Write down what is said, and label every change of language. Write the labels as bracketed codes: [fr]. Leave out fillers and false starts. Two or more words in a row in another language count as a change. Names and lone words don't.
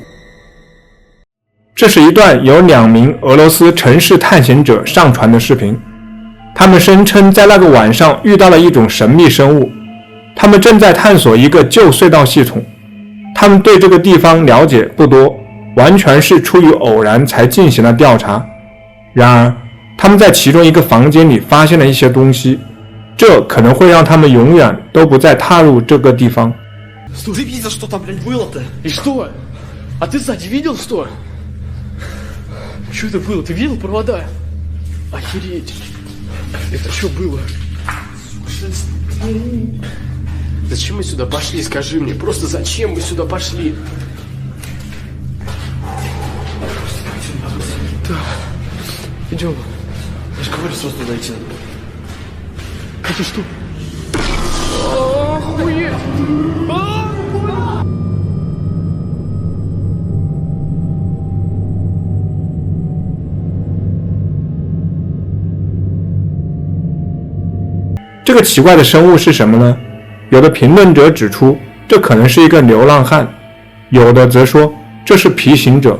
[zh] 这是一段由2名俄罗斯城市探险者上传的视频，他们声称在那个晚上遇到了一种神秘生物，他们正在探索一个旧隧道系统。他们对这个地方了解不多，完全是出于偶然才进行了调查。然而，他们在其中一个房间里发现了一些东西，这可能会让他们永远都不再踏入这个地方。 [ru] Ты видел, что там, блядь, было-то? И что? А ты сзади видел, что? Что это было? Ты видел провода? Охереть. Это что было? Зачем мы сюда пошли, скажи мне? Просто зачем мы сюда пошли? Да. Идем. Я же говорю, сразу туда идти надо. Это что? Охуеть! [zh] 这个奇怪的生物是什么呢？有的评论者指出，这可能是一个流浪汉，有的则说这是皮行者。